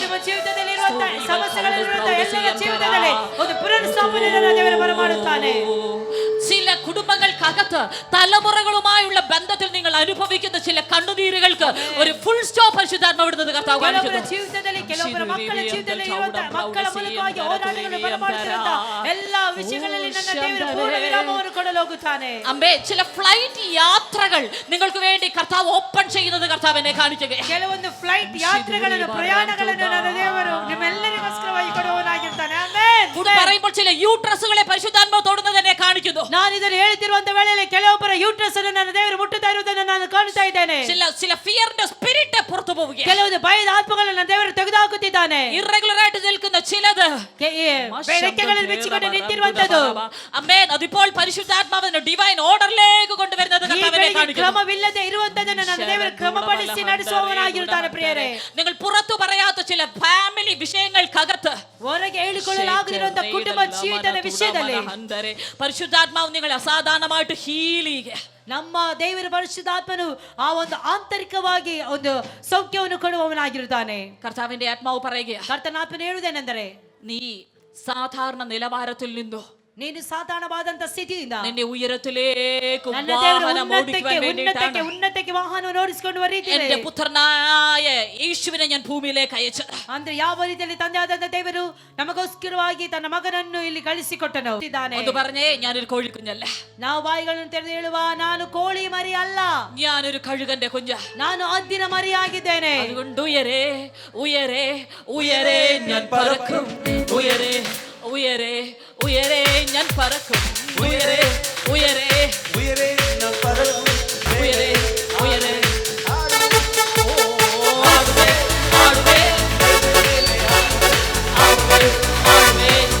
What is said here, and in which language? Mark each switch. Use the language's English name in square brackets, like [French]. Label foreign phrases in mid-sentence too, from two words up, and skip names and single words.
[Kannada] ಕುಟುಂಬ ಜೀವಿತದಲ್ಲಿರುವಂತಹ ಸಮಸ್ಯೆಗಳಿರುವಂತಹ ಎಲ್ಲರ ಜೀವಿತದಲ್ಲಿ ಒಂದು ಪುನರುತ್ಥಾಪನೆಯನ್ನು ದೇವರು ಬರಮಾಡುತ್ತಾನೆ. [Malayalam] ചില കുടുംബങ്ങൾക്കകത്ത് തലമുറകളുമായുള്ള ബന്ധത്തിൽ നിങ്ങൾ അനുഭവിക്കുന്ന ചില കണ്ണുനീരുകൾക്ക് ഒരു [English] full stop [Malayalam] പരിശുദ്ധാത്മാവിടുന്നത് കർത്താവ് [Kannada] ಕೆಲವರ ಜೀವಿತದಲ್ಲಿ ಕೆಲವರ ಮಕ್ಕಳ ಜೀವಿತದಲ್ಲಿ ಇರುವಂತಹ ಮಕ್ಕಳ ಮೂಲಕವಾಗಿ ಹೋರಾಟಗಳನ್ನು ಬರಮಾಡುತ್ತಿರುವಂತಹ ಎಲ್ಲಾ ವಿಷಯಗಳಲ್ಲಿ ನನ್ನ ದೇವರು ಪೂರ್ಣ ವಿರಾಮವನ್ನು ಕೊಡಲು ಹೋಗುತ್ತಾನೆ. [Malayalam] അമ്മേ ചില ഫ്ലൈറ്റ് യാത്രകൾ നിങ്ങൾക്ക് വേണ്ടി കർത്താവ് ഓപ്പൺ ചെയ്യുന്നത് കർത്താവ് എന്നെ കാണിക്കുകയാണ്. [Kannada] ಕೆಲವೊಂದು ಫ್ಲೈಟ್ ಯಾತ್ರೆಗಳನ್ನು ಪ್ರಯಾಣಗಳನ್ನು ನನ್ನ ದೇವರು ನಿಮ್ಮೆಲ್ಲರಿಗೋಸ್ಕರವಾಗಿ ಕೊಡುವವನಾಗಿರ್ತಾನೆ. ಆಮೆನ್. [Malayalam] കൂടെ പറയുമ്പോൾ ചില യൂട്രസുകളെ പരിശുദ്ധാത്മാവ് തൊടുന്നത് എന്നെ കാണിക്കുന്നു. [Kannada] ನಾನು ಇದನ್ನು ಹೇಳ್ತಿರುವಂತ ವೇಳೆಯಲ್ಲಿ ಕೆಲವೊಬ್ಬರ ಯೂಟ್ರಸ್ ಅನ್ನು ನನ್ನ ದೇವರು ಮುಟ್ಟುತ್ತಾ ಇರುವುದನ್ನು ನಾನು ಕಾಣ್ತಾ ಇದ್ದೇನೆ. [Malayalam] ചില [English] fear spirit [Malayalam] പുറത്തു പോവുകയാണ്. [Kannada] ಕೆಲವೊಂದು ಭಯದ ಆತ್ಮಗಳನ್ನು ನನ್ನ ದೇವರು ತೆಗೆದುಹಾಕುತ್ತಿದ್ದಾನೆ. [Malayalam] ഇറഗുലർ ആയിട്ട് നിൽക്കുന്ന ചിലത് [Kannada] ಬೆಳಕೆಗಳಲ್ಲಿ ಬಿಚ್ಚಿಕೊಂಡು ನಿಂತಿರುವಂತದ್ದು [Malayalam] അമ്മേ അതിപ്പോൾ പരിശുദ്ധാത്മാവിന്റെ [English] divine order [Malayalam] കൊണ്ടുവരുന്നത് കർത്താവ് എന്നെ കാണിക്കുന്നു. [Kannada] ಕ್ರಮವಿಲ್ಲದೆ ಇರುವಂತದನ್ನು ನನ್ನ ದೇವರು ಕ್ರಮಪಡಿಸಿ ನಡೆಸುವವನಾಗಿರುತ್ತಾನೆ. ಪ್ರಿಯರೇ, [Malayalam] നിങ്ങൾ പുറത്തു പറയാത്ത ചില ഫാമിലി വിഷയങ്ങൾക്കകത്ത് [Kannada] ಹೊರಗೆ ಹೇಳಿಕೊಳ್ಳಲಾಗದಿರುವಂತ ಕುಟುಂಬ ಜೀವಿತದ ವಿಷಯದಲ್ಲಿ [Malayalam] പരിശുദ്ധാത്മാവ് നിങ്ങളെ അസാധാരണമായിട്ട് ഹീൽ ചെയ്യുക. [Kannada] ನಮ್ಮ ದೇವರ ಪರಿಶುದ್ಧಾತ್ಮನು ಆ ಒಂದು ಆಂತರಿಕವಾಗಿ ಒಂದು ಸೌಖ್ಯವನ್ನು ಕೊಡುವವನಾಗಿರುತ್ತಾನೆ. [Malayalam] കർത്താവിന്റെ ആത്മാവ് പറയുക, [Kannada] ಕರ್ತನಾತ್ಮನು ಹೇಳುವುದೇನೆಂದರೆ, [Malayalam] നീ സാധാരണ നിലവാരത്തിൽ നിന്നു [Kannada] ನೀನು ಸಾಧಾರಣವಾದಂತ ಸ್ಥಿತಿಯಿಂದ [Malayalam] നിന്നെ ഉയരത്തിലേക്ക് [Kannada] ನನ್ನ ದೇವರು [Malayalam] വാഹനം ഓടിക്കുവാൻ വേണ്ടിയിട്ടാണ് [Kannada] ಉನ್ನತಕ್ಕೆ ವಾಹನವನ್ನು ಓಡಿಸಿಕೊಂಡು ಬರೀತಿದೆ. [Malayalam] എന്റെ പുത്രനായ യേശുവിനെ ഞാൻ ഭൂമിയിലേക്ക് അയച്ചത്. [Kannada] ಅಂದ್ರೆ ಯಾವ ರೀತಿಯಲ್ಲಿ ತಂದೆಯಾದಂತ ದೇವರು ನಮಗೋಸ್ಕರವಾಗಿ ತನ್ನ ಮಗನನ್ನು ಇಲ್ಲಿ ಕಳಿಸಿಕೊಟ್ಟನು. [Malayalam] ഒന്ന് പറഞ്ഞേ, ഞാനൊരു കോഴിക്കുഞ്ഞല്ല. [Kannada] ನಾವು ಬಾಯಿಗಳನ್ನು ತೆರೆದು ಹೇಳುವ, ನಾನು ಕೋಳಿ ಮರಿ ಅಲ್ಲ, [Malayalam] ഞാനൊരു കഴുകന്റെ കുഞ്ഞ. [Kannada] ನಾನು ಹದ್ದಿನ ಮರಿಯಾಗಿದ್ದೇನೆ. [Malayalam] അതുകൊണ്ട് ഉയരേ ഉയരേ ഉയരേ ഞാൻ പറക്കും. ഉയരേ ഉയരേ ഉയരേ ഞാൻ പറക്കും. ഉയരേ ഉയരേ ഉയരേ ഞാൻ പറക്കും. ഉയരേ ഉയരേ ആടുവേ ആടുവേ ആടുവേ ആടുവേ